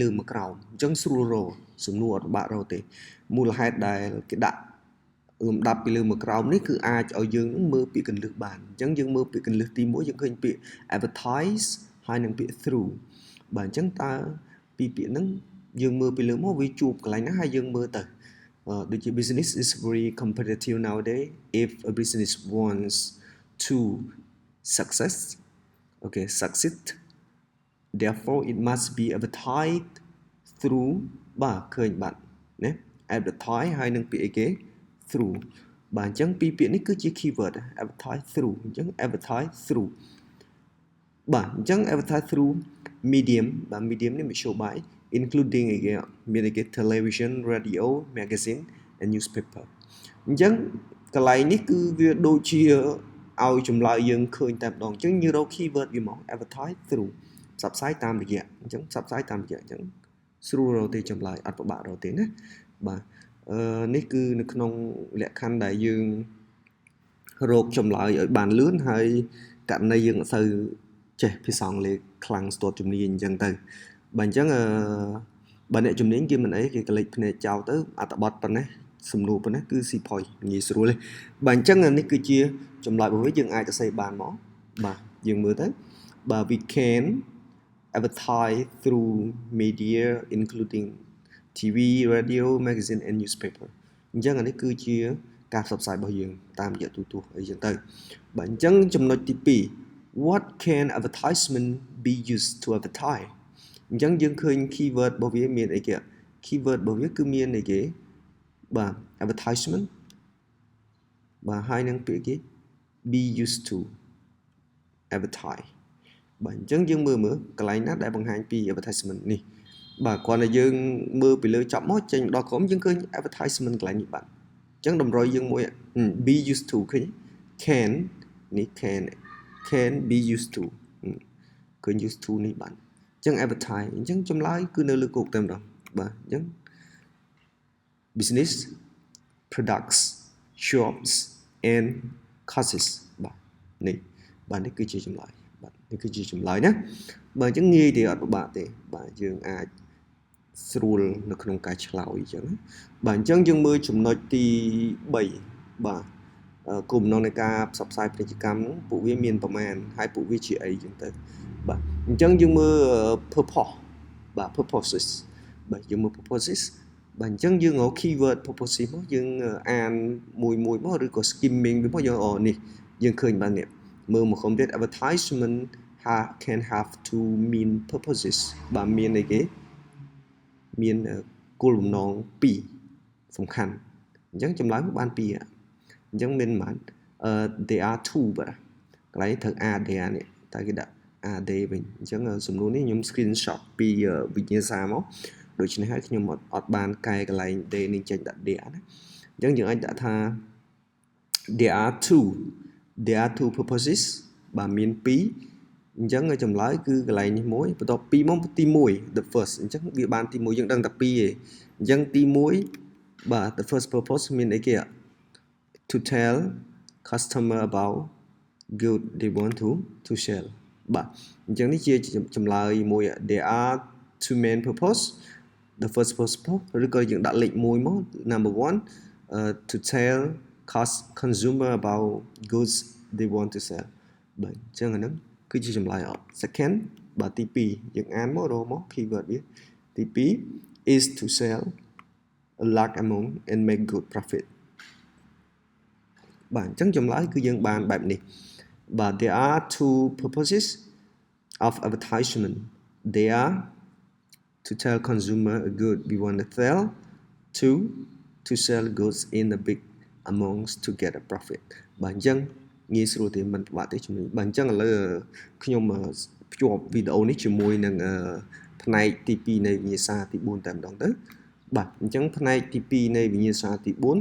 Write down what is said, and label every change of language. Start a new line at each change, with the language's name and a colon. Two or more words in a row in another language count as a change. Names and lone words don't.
Khmer: លើមកក្រោមអញ្ចឹងស្រួលរកសំណួរអត់បាក់រកទេមូលហេតុដែលគេដាក់លំដាប់ពីលើមកក្រោមនេះគឺអាចឲ្យយើងមើលពាក្យកន្លឹះបានអញ្ចឹងយើងមើលពាក្យកន្លឹះទី1យើងឃើញពាក្យ advertise ហើយនឹងពាក្យ through បាទអញ្ចឹងតើពីពាក្យហ្នឹងយើងមើលពីលើមកវាជួបកន្លែងណាហើយយើងមើលទៅដូចជា
English: business is very competitive nowadays if a business wants to succeed therefore it must be advertised through
Khmer: បាទឃើញបាទណា advertise ហើយនឹងពាក្យអីគេ through បាទអញ្ចឹងពីរពាក្យនេះគឺជា
English: keyword advertise through
Khmer: អញ្ចឹង
English: advertise through
Khmer: បាទអញ្ចឹង
English: advertise through medium
Khmer: បាទ medium នេះមធ្យោបាយ including អីគេមានអីគេ
English: television radio magazine and newspaper
Khmer: អញ្ចឹងកន្លែងនេះគឺវាដូចជាឲ្យចម្លើយយើងឃើញតែម្ដងអញ្ចឹងយើងរក keyword វាមក
English: advertise through
Khmer: ផ្សព្វផ្សាយតាមរយៈអញ្ចឹងផ្សព្វផ្សាយតាមរយៈអញ្ចឹងស្រួលរកទេចម្លើយអត់ពិបាករកទេណាបាទនេះគឺនៅក្នុងលក្ខខណ្ឌដែលយើងរកចម្លើយឲ្យបានលឿនហើយករណីយើងអត់សូវចេះភាសាអង់គ្លេសខ្លាំងស្ទាត់ជំ នាញអញ្ចឹងទៅបើអញ្ចឹងបើអ្នកជំនាញគេមិនអីគេកលិចភ្នែកចោលទៅអត្ថបទប៉ុណ្ណេះសំណួរប៉ុណ្ណេះគឺស៊ីផុយងាយស្រួលទេបើអញ្ចឹងនេះគឺជាចម្លើយរបស់វាយើងអាចសរសេរ បានមកបាទយើងមើលទៅបាទ
English: we can advertise through media including TV radio magazine and newspaper
Khmer: អញ្ចឹងនេះគឺជាការផ្សព្វផ្សាយរបស់យើងតាមរយៈទូរទស្សន៍ អីចឹងទៅបាទអញ្ចឹងចំណុចទី2
English: what can advertisement be used to advertise
Khmer: អញ្ចឹងយើងឃើញ keyword របស់វា មានអីគេ keyword របស់វាគឺមានអីគេបាទ advertisement បាទហើយនឹងពាក្យគេ
English: be used to advertise
Khmer: បាទអញ្ចឹងយើងមើលកន្លែងណាដែលបង្ហាញពី advertisement នេះបាទគ្រាន់តែយើងមើលពីលើចាប់មកចេញដល់ក្រុមយើងឃើញ advertisement កន្លែងនេះបាទអញ្ចឹងតម្រុយយើងមួយ
English: be used to
Khmer: ឃើញ can នេះ
English: can be used to
Khmer: ឃើញ
English: used to
Khmer: នេះបាទ ចឹង advertise អញ្ចឹងចម្លើយគឺនៅលើគោកតែម្ដងបាទអញ្ចឹង
English: business products shops and causes
Khmer: បាទនេះគឺជាចម្លើយ បាទនេះគឺជាចម្លើយណាបើអញ្ចឹងងាយទេអត់ពិបាកទេបាទយើងអាចស្រួលនៅក្នុងការឆ្លើយអញ្ចឹងបាទអញ្ចឹងយើងមើលចំណុចទី3បាទគោលបំណងនៃការផ្សព្វផ្សាយពាណិជ្ជកម្មពួកវាមានប្រមាណហើយពួកវាជាអីអញ្ចឹងទៅបាទអញ្ចឹងយើងមើល purpose បាទ purposes បាទយើងមើល purposes បាទអញ្ចឹងយើងរក
English: keyword purposes
Khmer: មកយើងអា នមួយមកឬក៏ skimming វាមកយើងនេះយើងឃើញបាននេះមើលមកក្រុមទៀត
English: advertisement can have two main purposes
Khmer: បាទមានអីគេមានគោលបំណង2សំខាន់អញ្ចឹងចម្លើយបាន2អញ្ចឹងមានប៉ុន្មាន
English: there are two
Khmer: បាទក ន្លែងត្រូវ
English: are there
Khmer: នេះតែគេដាក់
English: are they
Khmer: វិញអញ្ចឹងសំណួរនេះខ្ញុំ screenshot ពីវិញ្ញាសាមកដូច្នេះហើយខ្ញុំអត់បានកែកន្លែង they នេះចេញដាក់ there ណាអញ្ចឹងយើងអាចដាក់ថា
English: there are two purposes
Khmer: បាទមាន2អញ្ចឹងចម្លើយគឺកន្លែងនេះមួយបន្ទាប់2មកទី1
English: the first
Khmer: អញ្ចឹងវា បានទី1យើងដឹងតែ2ឯងអញ្ចឹងទី1បាទ
English: the first purpose
Khmer: មានអីគេ
English: to tell customer about good they want to sell
Khmer: បាទអញ្ចឹងនេះជាចម្លើយមួយ
English: there are two main purpose the first purpose
Khmer: ឬក៏យើងដាក់លេខ1មក
English: number 1 to tell consumer about goods they want to sell
Khmer: បាទអញ្ចឹងអាហ្នឹងគឺជាចម្លើយ second បាទទី2យើងអានមករកមក keyword វាទី2
English: is to sell a large amount and make good profit
Khmer: បាទអញ្ចឹងចម្លើយគឺយើងបានបែបនេះបាទ
English: there are two purposes of advertisement they are to tell consumer a good we want to sell two to sell goods in a big amounts to get a profit
Khmer: បាទអញ្ចឹងងាយស្រួលទេមិនពិបាកទេជំនួយបាទអញ្ចឹងឥឡូវខ្ញុំភ្ជាប់វីដេអូនេះជាមួយនឹងផ្នែកទី2នៃវិញ្ញាសាទី4តែម្ដងទៅបាទអញ្ចឹងផ្នែកទី2នៃវិញ្ញាសាទី